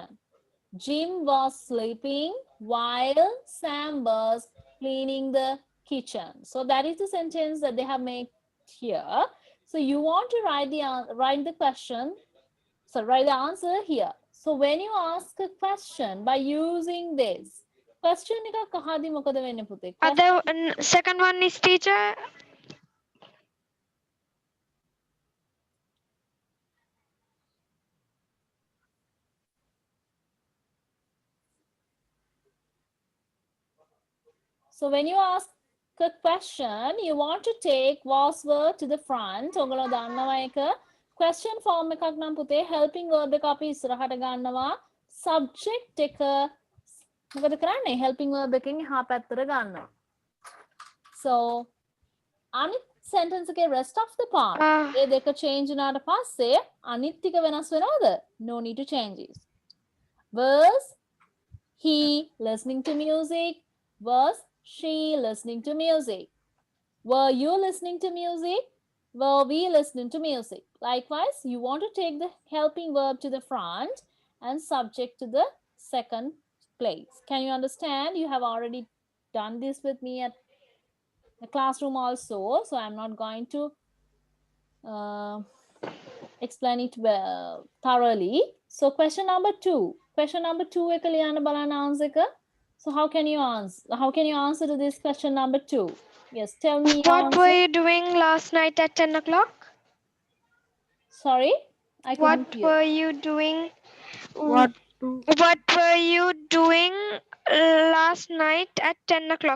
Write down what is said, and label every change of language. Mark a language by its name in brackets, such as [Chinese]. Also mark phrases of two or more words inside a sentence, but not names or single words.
[English] Jim was sleeping while Sam was cleaning the kitchen. So that is the sentence that they have made here. So you want to write the question. So write the answer here. So when you ask a question by using this, question [Sinhala] එකක් අහද්දි මොකද වෙන්නේ පුතේ? [English] Other second one is, teacher. So when you ask a question, you want to take was verb to the front. [Sinhala] ඔයගොල්ලෝ දන්නවා එක [English] question form [Sinhala] එකක් නම් පුතේ [English] helping verb [Sinhala] එක අපි ඉස්සරහට ගන්නවා. Subject එක මොකද කරන්නේ? [English] helping verb [Sinhala] එකෙන් එහා පැත්තට ගන්නවා. So අනිත් sentence එකේ [English] rest of the part [Sinhala] ඒ දෙක change වුණාට පස්සේ අනිත් ටික වෙනස් වෙනවද? [English] No need to change it. Was he listening to music? Was she listening to music? Were you listening to music? Were we listening to music? Likewise, you want to take the helping verb to the front and subject to the second place. Can you understand? You have already done this with me at the classroom also, so I'm not going to explain it well thoroughly. So question number 2. Question number 2 [Sinhala] එක ලියන්න බලන්න answer එක. [English] So how can you answer to this question number 2? Yes, tell me. What were you doing last night at 10 o'clock? Sorry, I couldn't What hear. were you doing? What What were you doing last night at 10 o'clock.